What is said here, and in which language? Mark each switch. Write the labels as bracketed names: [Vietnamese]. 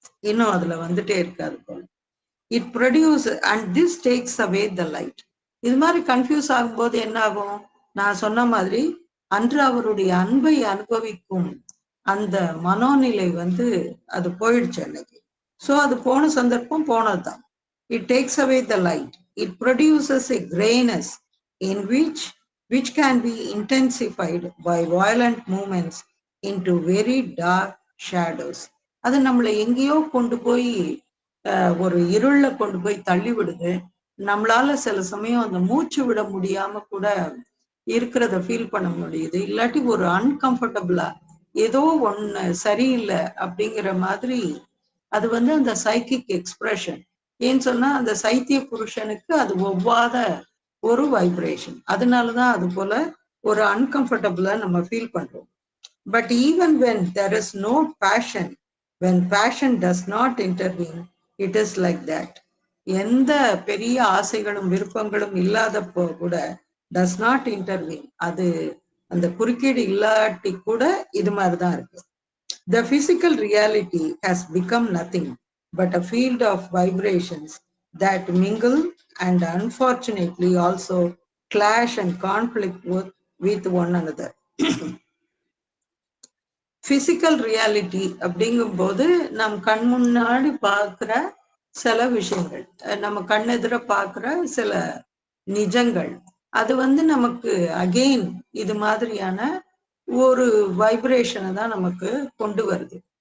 [Tamil] இன்னும் அதுல வந்துட்டே இருக்காது போல. [English] It produce and this takes away the light. [Tamil] இது மாதிரி கன்ஃபியூஸ் ஆகும்போது என்ன ஆகும், நான் சொன்ன மாதிரி அன்று அவருடைய அன்பை அனுபவிக்கும் அந்த மனோநிலை வந்து அது போயிடுச்சு அன்னைக்கு. ஸோ அது போன சந்தர்ப்பம் போனதுதான். [English] It takes away the light, it produces a greyness in which can be intensified by violent movements into very dark shadows. [Tamil] அது நம்மளை எங்கேயோ கொண்டு போய் ஒரு இருள கொண்டு போய் தள்ளி விடுது. நம்மளால சில சமயம் அந்த மூச்சு விட முடியாம கூட இருக்கிறத ஃபீல் பண்ண முடியுது. இல்லாட்டி ஒரு அன்கம்ஃபர்டபுளா ஏதோ ஒண்ணு சரியில்லை அப்படிங்கிற மாதிரி அது வந்து அந்த சைக்கிக் எக்ஸ்பிரஷன். ஏன்னு சொன்னா அந்த சைத்திய புருஷனுக்கு அது ஒவ்வாத ஒரு வைப்ரேஷன். அதனாலதான் அது போல ஒரு அன்கம்ஃபர்டபுளா நம்ம ஃபீல் பண்றோம். [English] But even when there is no passion, when passion does not intervene, it is like that. [Tamil] எந்த பெரிய ஆசைகளும் விருப்பங்களும் இல்லாதப்போ கூட [English] does not intervene, [Tamil] அது அந்த குறுக்கீடு இல்லாட்டி கூட இது மாதிரிதான் இருக்கு. [English] The physical reality has become nothing but a field of vibrations that mingle and unfortunately also clash and conflict with one another. [Tamil] Physical reality அப்படிங்கும் போது நம் கண் முன்னாடி பார்க்கிற சில விஷயங்கள், நம்ம கண்ணெதிர பார்க்கிற சில நிஜங்கள், அது வந்து நமக்கு அகெயின் இது மாதிரியான ஒரு வைப்ரேஷனை தான் நமக்கு கொண்டு வருது.